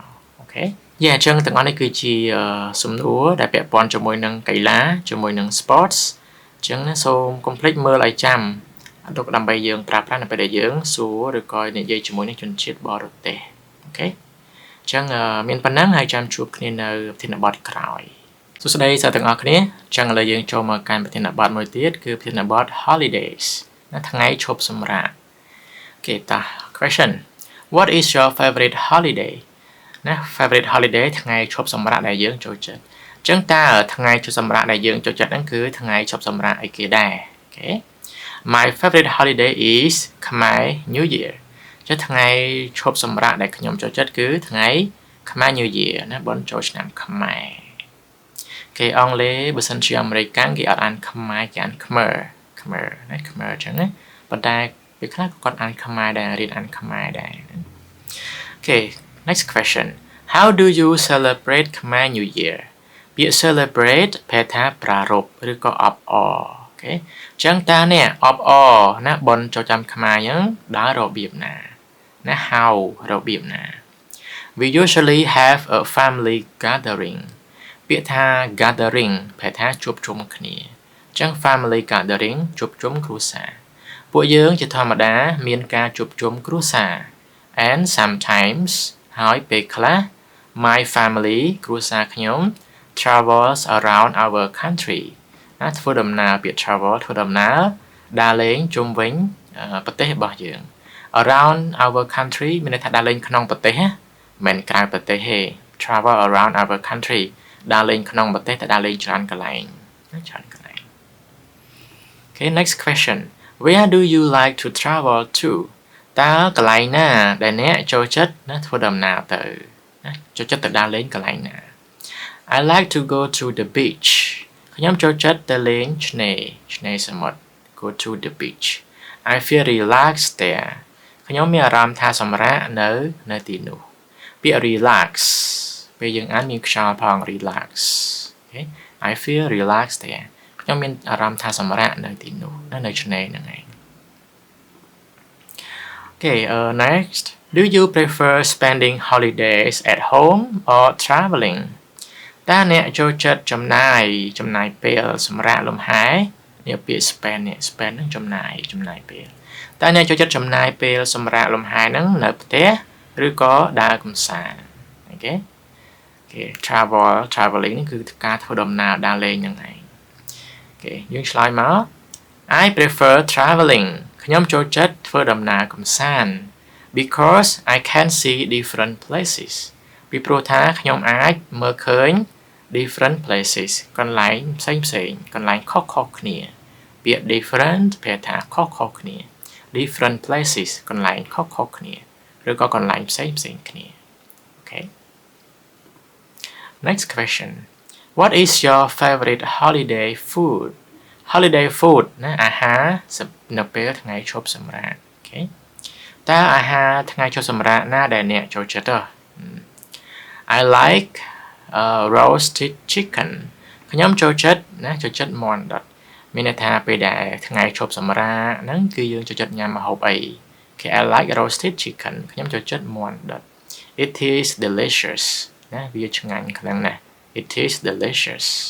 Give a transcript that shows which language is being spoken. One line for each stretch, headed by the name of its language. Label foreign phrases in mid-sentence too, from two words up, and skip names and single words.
Khmer: អូខេអញ្ចឹងទាំងអស់នេះគឺជាសំណួរដែលពាក់ព័ន្ធជាមួយនឹងកីឡាជាមួយនឹង sports អញ្ចឹងណាសូមកុំភ្លេចមើលឲ្យចាំដើម្បីយើងប្រើប្រាស់នៅពេលដែលយើងសួរឬក៏និយាយជាមួយនឹងជនជាតិបរទេស អូខេអញ្ចឹងមានប៉ុណ្ណឹងហើយចាំជួបគ្នានៅប្រធានបទក្រោយសួស្តីសិស្សទាំងអស់គ្នាអញ្ចឹងឥឡូវយើងចូលមកកាន់ប្រធានបទមួយទៀតគឺប្រធានបទ holidays ណាថ្ងៃឈប់សម្រាកអូខេតោះ
English: question What is your favorite holiday
Khmer: ណា
English: favorite holiday
Khmer: ថ្ងៃឈប់សម្រាកដែលយើងចូល ចិត្តអញ្ចឹងតើថ្ងៃឈប់សម្រាកដែលយើងចូលចិត្តហ្នឹងគឺថ្ងៃឈប់សម្រាកអីគេដែរអូខេ
English: My favorite holiday is Khmer New Year
Khmer: ចុះថ្ងៃឈប់សម្រាកដែលខ្ញុំចូលចិត្តគឺថ្ងៃ Khmer New Year ណាបុណ្យចូលឆ្នាំខ្មែរគេអង់គ្លេសបើសិនជាអាមេរិកគេអត់អានខ្មែរគេអាន Khmer ណា Khmer ចឹងណាប៉ុន្តែពេលខ្លះក៏គាត់អានខ្មែរដែររៀនអានខ្មែរដែរ
English: Okay next question How do you celebrate Khmer New Year
Khmer: ពាក្យ celebrate ប្រែថាប្រារព្ធឬក៏អបអរអូខេអញ្ចឹងតើអ្នកអបអរណាបុណ្យចូលឆ្នាំខ្មែរអញ្ចឹងដើររបៀបណាណា how របៀបណា
English: We usually have a family gathering
Khmer: ពាក្យថា gathering ប្រែថា ជួបជុំគ្នាអញ្ចឹង
English: family gathering
Khmer: ជួបជុំគ្រួសារពួកយើងជាធម្មតាមានការជួបជុំគ្រួសារ
English: and sometimes
Khmer: ហើយពេលខ្លះ
English: my family
Khmer: គ្រួសារខ្ញុំ
English: travels around our country
Khmer: ណាធ្វើដំណើរពាក្យ travel ធ្វើដំណើរដើរលេងជុំវិញប្រទេសរបស់យើង
English: around our country
Khmer: មានន័យថាដើរលេងក្នុងប្រទេសណាមិនក្រៅប្រទេសទេ
English: travel around our country
Khmer: ដើរ លេងក្នុងប្រទេសតែដើរលេងច្រើនកន្លែងណាច្រើនកន្លែង
English: Okay next question Where do you like to travel to
Khmer: តើកន្លែងណាដែលអ្នកចូលចិត្តណាធ្វើ ដំណើរទៅណាចូលចិត្តទៅដើរលេងកន្លែងណា
English: I like to go to the beach
Khmer: ខ្ញុំចូលចិត្តទៅលេងឆ្នេរសមុទ្រ
English: Go to the beach I feel relaxed there
Khmer: ខ្ញុំមានអារម្មណ៍ថាសម្រាកនៅទីនោះពាក្យ relax ពេលយើងអានមានខ្យល់ផង
English: relax okay I feel relaxed there
Khmer: ខ្ញុំមានអារម្មណ៍ថាសម្រាកនៅទីនោះនៅឆ្នេរហ្នឹងឯង
English: Okay next do you prefer spending holidays at home or traveling
Khmer: តើអ្នកចូលចិត្តចំណាយពេលសម្រាកលំហែនេះពាក្យ spend នេះ spend ហ្នឹងចំណា យពេលតើអ្នកចូលចិត្តចំណាយពេលសម្រាកលំហែហ្នឹងនៅផ្ទះឬក៏ដើរកម្សាន្តអូខេ traveling នេះគឺ ការធ្វើដំណើរដើរលេងហ្នឹងឯងអូខេយើងឆ្លើយមក
English: I prefer traveling
Khmer: ខ្ញុំចូលចិត្តធ្វើដំណើរកម្សាន្ត
English: because I can see different places
Khmer: ពីព្រោះថាខ្ញុំអាចមើលឃើញ
English: different places
Khmer: កន្លែងផ្សេងកន្លែងខុសៗគ្នាពាក្យ different ប្រែថាខុសៗគ្នា
English: different places
Khmer: កន្លែងខុសៗគ្នាឬក៏កន្លែងផ្សេងគ្នា Okay
English: Next question What is your favorite holiday food Holiday food
Khmer: ណាអាហារនៅពេលថ្ងៃឈប់ សម្រាក Okay តើអាហារថ្ងៃឈប់សម្រាកណាដែលអ្នកចូលចិត្ត
English: I like roasted chicken
Khmer: ខ្ញុំចូលចិត្តមាន់ដុតមានន័យថាពេលដែលថ្ងៃឈប់សម្រាកហ្នឹងគឺយើងចូលចិត្តញ៉ាំម្ហូបអី
English: Okay I like roasted chicken
Khmer: ខ្ញុំចូលចិត្តមាន់ដុត
English: It is delicious
Khmer: ណាវាឆ្ងាញ់ខ្លាំងណាស់
English: It is delicious